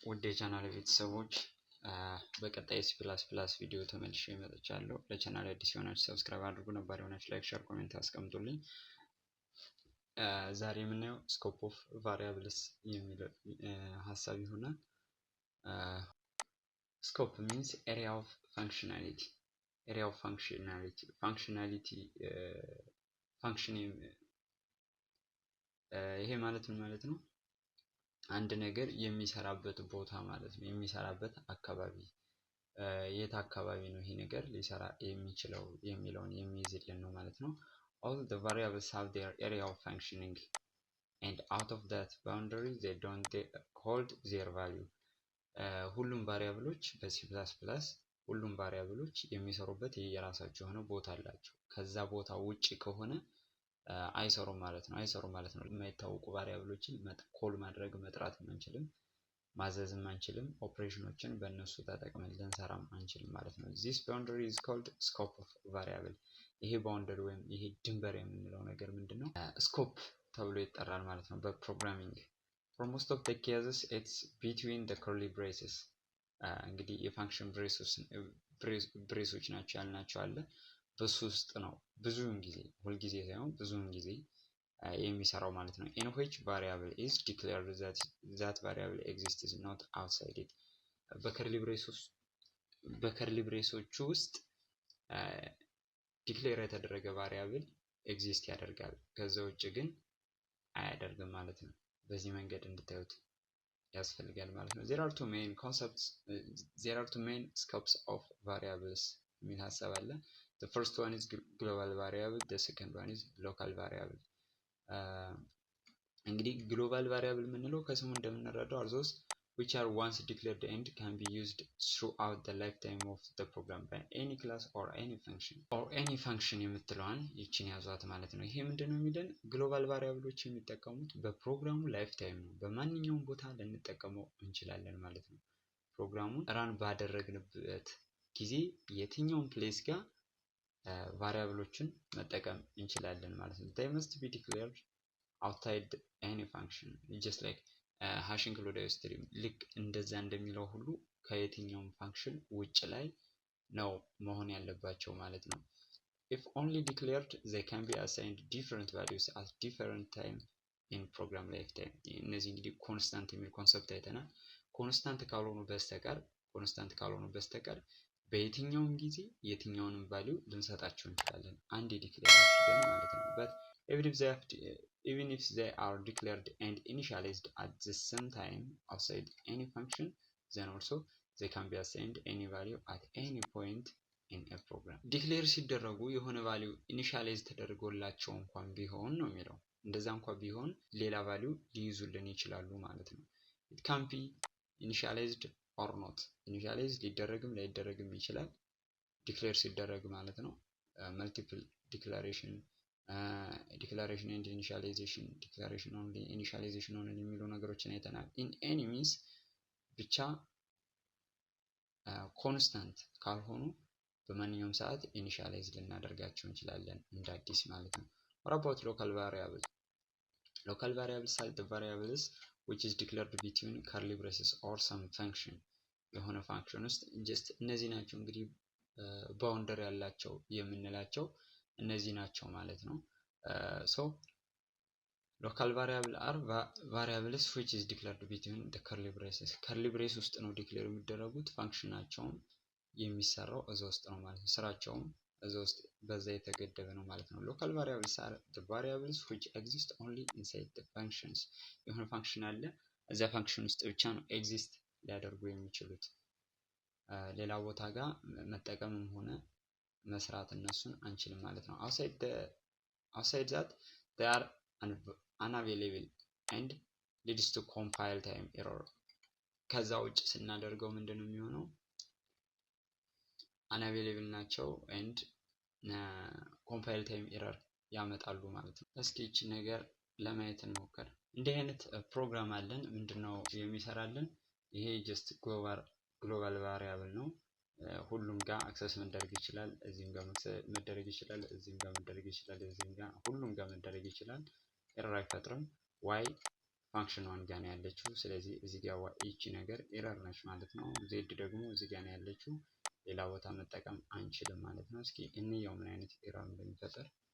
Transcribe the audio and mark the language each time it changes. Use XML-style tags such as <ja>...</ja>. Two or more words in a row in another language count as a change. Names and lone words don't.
<am>የቻናል ቤተሰቦች በቀጣይ C++ ቪዲዮ ተመልሼ መጥቻለሁ። ለቻናል አዲስ የሆናችሁ ሰብስክራይብ አድርጉ፣ ነባር የሆናችሁ ላይክ፣ ሼር፣ ኮሜንት አስቀምጡልኝ። ዛሬ የምናየው</am> <en>scope of variables</en> <am>የሚለው ሀሳብ ይሆናል።</am> <en>scope means area of functionality function</en> <am>ይሄ ማለት ምን ማለት ነው? አንድ ነገር የሚሰራበት ቦታ ማለት ነው። የሚሰራበት አካባቢ የት አካባቢ ነው ይሄ ነገር ሊሰራ የሚችለው የሚለውን የሚይዝልን ነው ማለት ነው። all</am> <en>the variables have their area of functioning and out of that boundary they don't hold their</en> <am>value ሁሉም ቫሪያብሎች በC++ ሁሉም ቫሪያብሎች የሚሰሩበት የራሳቸው የሆነ ቦታ አላቸው። ከዛ ቦታ ውጪ ከሆነ አይሰሩም ማለት ነው። የማይታወቁ ቫሪያብሎችን ኮል ማድረግ መጥራት አንችልም፣ ማዘዝም አንችልም፣ ኦፕሬሽኖችን በእነሱ ተጠቅመን ልንሰራም አንችልም ማለት ነው።</am> <en>this boundary is called scope of variable</en> <am>ይሄ ባውንደሪ ወይም ይሄ ድንበር የምንለው ነገር ምንድነው? ስኮፕ ተብሎ ይጠራል ማለት ነው በፕሮግራሚንግ።</am> <en>for most of the cases it's between the curly braces</en> <am>እንግዲህ የፋንክሽን ብሬሶች ናቸው ያልናቸው አለ። በሱ ውስጥ ነው ብዙውን ጊዜ ሁልጊዜ ሳይሆን ብዙውን ጊዜ የሚሰራው ማለት ነው።</am> <en>in which variable is declared that variable exists not outside it</en> <am>በከርሊ ብሬሶቹ ውስጥ ዲክሌር የተደረገ ቫሪያብል ኤግዚስት ያደርጋል፣ ከዛ ውጭ ግን አያደርግም ማለት ነው። በዚህ መንገድ እንድታዩት ያስፈልጋል ማለት ነው።</am> <en>there are two main scopes of variables</en> <am>የሚል ሀሳብ አለ።</am> <en>the first one is global variable, the second one is local variable</en> <am>እንግዲህ ግሎባል ቫሪያብል የምንለው ከስሙ እንደምንረዳው</am> <en>are those which are once declared and can be used throughout the lifetime of the program by any class or any function</en> <am>የምትለዋን ይችን ያዟት ማለት ነው። ይሄ ምንድነው የሚለን? ግሎባል ቫሪያብሎች የሚጠቀሙት በፕሮግራሙ</am> <en>life time</en> <am>ነው። በማንኛውም ቦታ ልንጠቀመው እንችላለን ማለት ነው። ፕሮግራሙን ራን ባደረግንበት ጊዜ የትኛውም ፕሌስ ጋር ቫሪያብሎችን መጠቀም እንችላለን ማለት ነው።</am> <en>they must be declared outside any function just like hash include string</en> <am>ልክ እንደዛ እንደሚለው ሁሉ ከየትኛውም ፋንክሽን ውጭ ላይ ነው መሆን ያለባቸው ማለት ነው።</am> <en>if only declared they can be assigned different values at different time in program lifetime</en> <am>እነዚህ እንግዲህ ኮንስታንት የሚል ኮንሰፕት አይተናል። ኮንስታንት ካልሆኑ በስተቀር በየትኛውም ጊዜ የትኛውንም ቫልዩ ልንሰጣቸው እንችላለን አንድ ዲክሌር አድርገን ማለት ነው።</am> <en>but even if they are declared and initialized at the same time outside any function then also they can be assigned any value at any point in a program</en> <am>ዲክሌር ሲደረጉ የሆነ ቫልዩ ኢኒሻላይዝ ተደርጎላቸው እንኳን ቢሆን ነው የሚለው። እንደዛ እንኳን ቢሆን ሌላ ቫልዩ ሊይዙልን ይችላሉ ማለት ነው።</am> <en>it can be initialized or not</en> <am>ኢኒሻላይዝ ሊደረግም ላይደረግም ይችላል ዲክሌር ሲደረግ ማለት ነው።</am> <en>multiple declaration and initialization only</en> <am>የሚሉ ነገሮችን አይተናል።</am> <en>in any means</en> <am>ብቻ ኮንስታንት ካልሆኑ በማንኛውም ሰዓት ኢኒሻላይዝ ልናደርጋቸው እንችላለን እንደ አዲስ ማለት ነው።</am> <en>what about local variables are the variables which is declared between curly braces or some function</en> <am>የሆነ ፋንክሽን ውስጥ</am> <en>just</en> <am>እነዚህ ናቸው እንግዲህ ባውንደሪ ያላቸው የምንላቸው እነዚህ ናቸው ማለት ነው።</am> <en>so local variable are variables which is declared between the curly</en> <am>braces ውስጥ ነው ዲክሌር የሚደረጉት። ፋንክሽናቸውም የሚሰራው እዛ ውስጥ ነው ማለት ነው። ስራቸውም እዛ ውስጥ በዛ የተገደበ ነው ማለት ነው።</am> <en>local variables are the variables which exist only inside the functions</en> <am>የሆነ ፋንክሽን አለ እዛ ፋንክሽን ውስጥ ብቻ ነው ኤግዚስት ሊያደርጉ የሚችሉት። ሌላ ቦታ ጋር መጠቀምም ሆነ መስራት እነሱን አንችልም ማለት ነው።</am> <en>outside that they are unavailable and leads to compile time error</en> <am>ከዛ ውጭ ስናደርገው ምንድነው የሚሆነው? unavailable ናቸው and</am> <en>compile time error</en> <am>ያመጣሉ ማለት ነው። እስኪ እቺ ነገር ለማየት እንሞክር። እንዲህ አይነት ፕሮግራም አለን። ምንድነው የሚሰራልን? ይሄ</am> <en>just global variable</en> <am>ነው። ሁሉም ጋር አክሰስ መደረግ ይችላል። እዚህም ጋር መደረግ ይችላል፣ እዚህም ጋር መደረግ ይችላል፣ እዚህም ጋር ሁሉም ጋር መደረግ ይችላል። ኤረር አይፈጥርም። why</am> <en>function one</en> <am>ጋር ነው ያለችው። ስለዚህ እዚህ ጋር ይቺ ነገር ኤረር ነች ማለት ነው። ዜድ ደግሞ እዚህ ጋር ነው ያለችው፣ ሌላ ቦታ መጠቀም አንችልም ማለት ነው። እስኪ እንየው ምን አይነት ኤረር እንደሚፈጠር።</am>